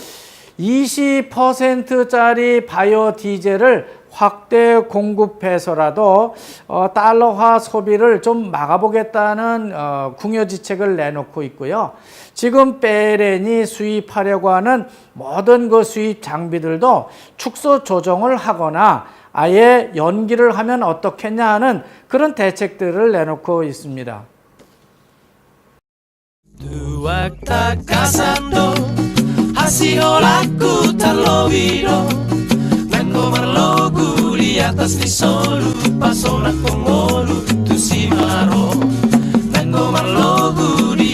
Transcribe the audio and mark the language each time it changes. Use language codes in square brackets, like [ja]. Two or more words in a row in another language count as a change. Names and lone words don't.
[ko] 20%짜리 바이오 디젤을 확대 공급해서라도 달러화 소비를 좀 막아보겠다는 궁여지책을 내놓고 있고요. 지금 베렌이 수입하려고 하는 모든 그 수입 장비들도 축소 조정을 하거나 아예 연기를 하면 어떻겠냐 하는 그런 대책들을 내놓고 있습니다. [bbc] Di atas ni solu pasona kongolu tu simaro Nango marlogu di